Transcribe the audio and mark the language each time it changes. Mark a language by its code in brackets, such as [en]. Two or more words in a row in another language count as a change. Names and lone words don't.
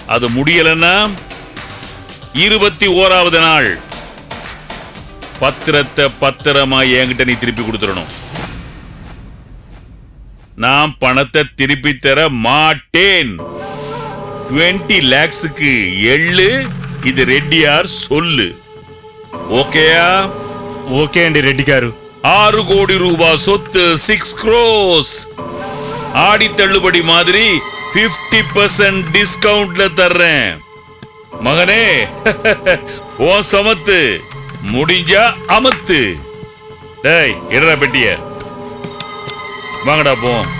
[ta] அது முடியலன்னா 21வது நாள் பத்திரத்தை பத்திரமா என்கிட்ட நீ திருப்பி கொடுத்துடணும். நான் பணத்தை திருப்பி தர மாட்டேன். 20 lakhsக்கு எள்ளு. இது ரெட்டியார் சொல்லு. ஓகேயா? [te] ఓకే అండి రెడ్డి గారు. [ta] 6 கோடி ரூபாய் சொத்து, 6 crores. ஆடி தள்ளுபடி மாதிரி 50% டிஸ்கவுண்ட்ல தர்றேன். மகனே, ஓ சமத்து முடிஞ்சா அமத்து. டேய் இடற பெட்டிய வாங்கடா போ.